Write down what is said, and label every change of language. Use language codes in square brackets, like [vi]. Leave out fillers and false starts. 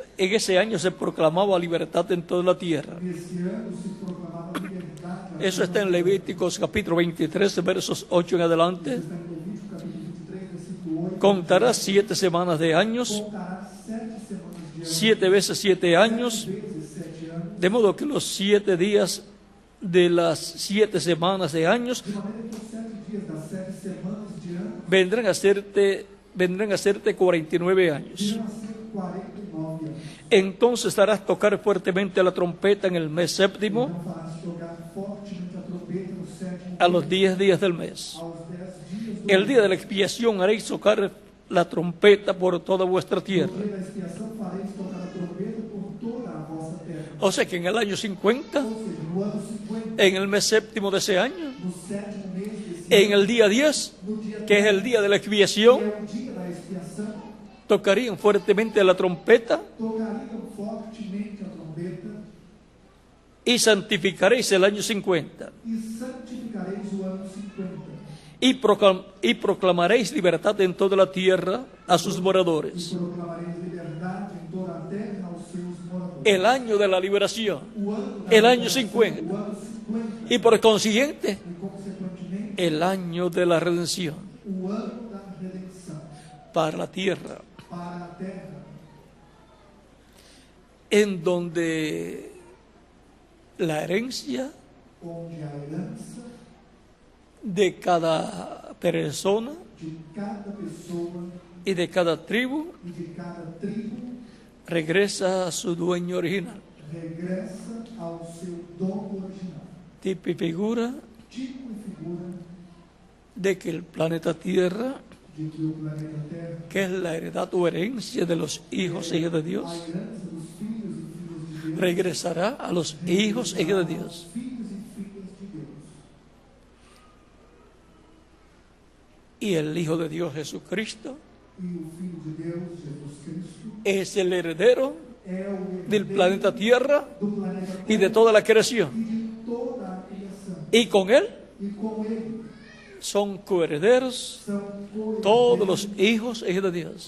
[es] en ese año se proclamaba libertad en toda la tierra. [pt] nesse ano se proclamava a liberdade. [es] Eso está en Levíticos capítulo 23, versos 8 en adelante. [pt] Está em Levítico capítulo 23, versículo 8. [es] Contarás 7 semanas de años, [pt] Contará 7 semanas de ano. [es] 7 veces 7 años, [pt] Vezes 7 anos. [es] de modo que los 7 días de las 7 semanas de años [pt] De maneira que os 7 dias das 7 semanas de ano [es] vendrán a hacerte 49 años. [pt] virão a ser 49 anos. [es] Entonces harás tocar fuertemente la trompeta en el mes séptimo, [pt] Então farás tocar fortemente a trombeta no 7º [es] a los 10 días del mes. [pt] aos 10 dias do [es] El día de la expiación haréis tocar la trompeta por toda vuestra tierra. [pt] dia da expiação fareis tocar a trombeta por toda a vossa terra. [es] O sea que en el año 50, [pt] Ou seja, no ano 50, [es] en el mes séptimo de ese año, [pt] no 7º mês desse [es] en [pt] ano, [es] el día 10, [pt] no dia [es] que es el día de la expiación, [pt] que é o dia da expiação, [es] tocarían fuertemente la trompeta [pt] tocariam fortemente a trombeta [es] y santificaréis el año 50 [pt] e santificareis o ano 50 [es] y proclamaréis libertad en toda la tierra a sus moradores. [pt] proclamareis liberdade em toda a terra aos seus moradores. [es] El año de la liberación, [pt] O ano da [es] el año [pt] liberação, o ano 50 [es] y por consiguiente [pt] e consequentemente [es] el año de la redención [pt] o ano da redenção [es] para la tierra, [pt] para a terra, [es] en donde la herencia [pt] onde a herança [es] de cada persona [pt] de cada pessoa [es] y de cada tribu [pt] e de cada tribo [es] regresa a su dueño original. [pt] regressa ao seu dono original. [es] Tipo y figura [pt] Tipo e figura [es] de que el planeta Tierra, [pt] de que o planeta Terra [es] que es la heredad o herencia de los hijos e hijas de [pt] a [es] Dios, [pt] herança dos filhos e filhas de Deus, [es] regresará a los hijos e hijas de Dios. [pt] aos filhos e filhas de Deus. [es] Y el Hijo de Dios Jesucristo [pt] E o Filho de Deus, Jesus Cristo, [es] es el heredero [pt] é o [es] del [pt] herdeiro [es] planeta Tierra [pt] do planeta Terra [es] y de toda la creación. [pt] e de toda a criação. [es] Y con él [pt] E com ele [es] son coherederos [pt] são [es] todos los [pt] coherdeiros [es] hijos e hijas de Dios,